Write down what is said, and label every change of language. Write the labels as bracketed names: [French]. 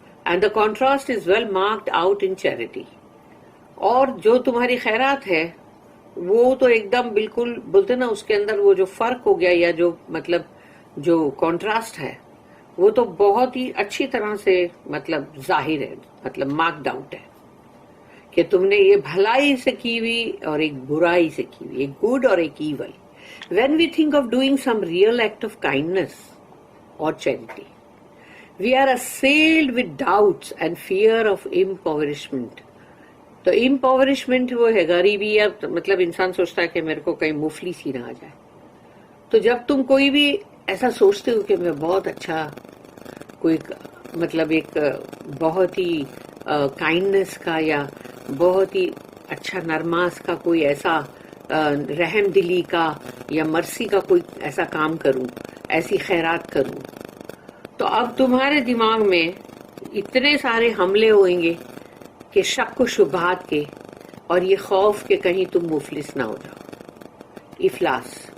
[English] And the contrast is well marked out in charity. [Urdu] اور جو تمہاری خیرات ہے وہ تو ایک دم بالکل بولتے نا، اس کے اندر وہ جو فرق ہو گیا، یا جو مطلب جو کانٹراسٹ ہے وہ تو بہت ہی اچھی طرح سے مطلب ظاہر ہے، مطلب مارکڈ آؤٹ ہے کہ تم نے یہ بھلائی سے کی ہوئی اور ایک برائی سے کی ہوئی، ایک گڈ اور ایک evil. [English] When we think of doing some real act of kindness or charity, we are assailed with doubts and fear of impoverishment. [Urdu] تو impoverishment وہ ہے غریبی، یا مطلب انسان سوچتا ہے کہ میرے کو کہیں مفلس ہی نہ آ جائے. تو جب تم کوئی بھی ایسا سوچتے ہو کہ میں بہت اچھا کوئی مطلب ایک بہت ہی کائنڈنس کا یا بہت ہی اچھا نرماس کا کوئی ایسا رحم دلی کا یا مرسی کا کوئی ایسا کام کروں، ایسی خیرات کروں، تو اب تمہارے دماغ میں اتنے سارے حملے ہوئیں گے کہ شک و شبہات کے، اور یہ خوف کہ کہیں تم مفلس نہ ہو جاؤ، افلاس.